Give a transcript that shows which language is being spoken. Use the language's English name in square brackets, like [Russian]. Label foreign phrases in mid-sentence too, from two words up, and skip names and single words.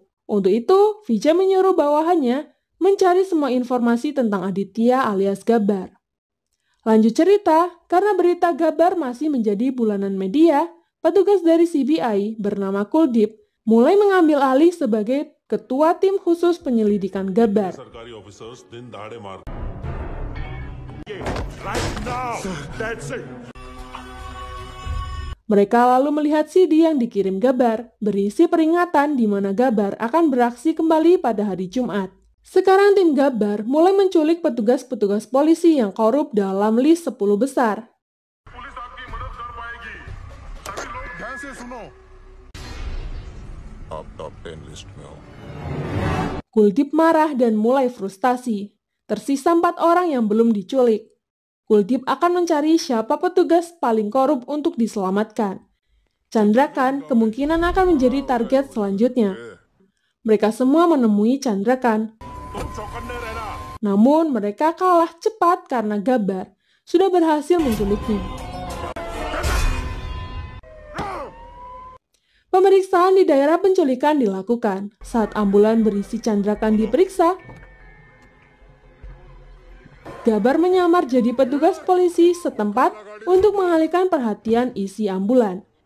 [Indonesian] Untuk itu, Vijay menyuruh bawahannya mencari semua informasi tentang Aditya alias Gabbar. Lanjut cerita, karena berita Gabbar masih menjadi bulanan media, petugas dari CBI bernama Kuldeep mulai mengambil alih sebagai ketua tim khusus penyelidikan Gabbar. [Hindi] सरकारी ऑफिसर्स दिन दहाड़े मार [English] right now that's it. [Indonesian] Mereka lalu melihat CD yang dikirim Gabbar, berisi peringatan di mana Gabbar akan beraksi kembali pada hari Jumat. Sekarang tim Gabbar mulai menculik petugas-petugas polisi yang korup dalam list 10 besar. [Hindi] पुलिस आपकी मदद कर पाएगी सभी लोग ध्यान से सुनो आप टॉप 10 लिस्ट में हो। [Indonesian] Kuldeep marah dan mulai frustasi. Tersisa 4 orang yang belum diculik. Kuldeep akan mencari siapa petugas paling korup untuk diselamatkan. Chandrakan kemungkinan akan menjadi target selanjutnya. Mereka semua menemui Chandrakan. [Hindi] तुम चौकन्ने रहना [Indonesian] Namun mereka kalah cepat karena Gabbar sudah berhasil menculiknya. Pemeriksaan di daerah penculikan dilakukan. Saat ambulan berisi Chandrakan diperiksa, Gabbar menyamar jadi petugas polisi setempat untuk mengalihkan perhatian isi ambulan.